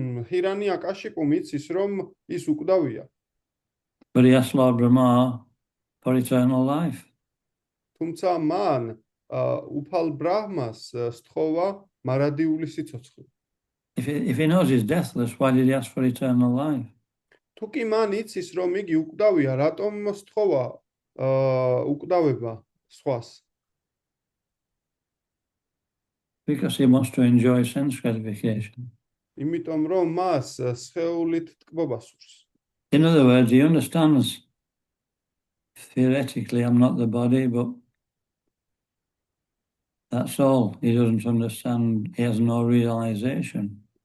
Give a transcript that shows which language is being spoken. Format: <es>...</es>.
<ka>ჰირანიაკაშიპუ მიცის, რომ ის უკვდავია.</ka> <en>But he asked Lord Brahma for eternal life.</en> <ka>თუმცა მან უფალ ბრაჰმას სთხოვა მარადიული სიცოცხლე.</ka> <en>If he knows he's deathless, why did he ask for eternal life?</en> <ka>თუ კი მან იცის, რომ იგი უკვდავია, რატომ სთხოვა უკვდავება სხვას?</ka> <en>Because he wants to enjoy sense gratification.</en> <ka>იმიტომ რომ მას სხეულით ტკბობა სურს.</ka> <en>In other words, he understands theoretically I'm not the body, but that's all. He doesn't understand, he has no realization.</en>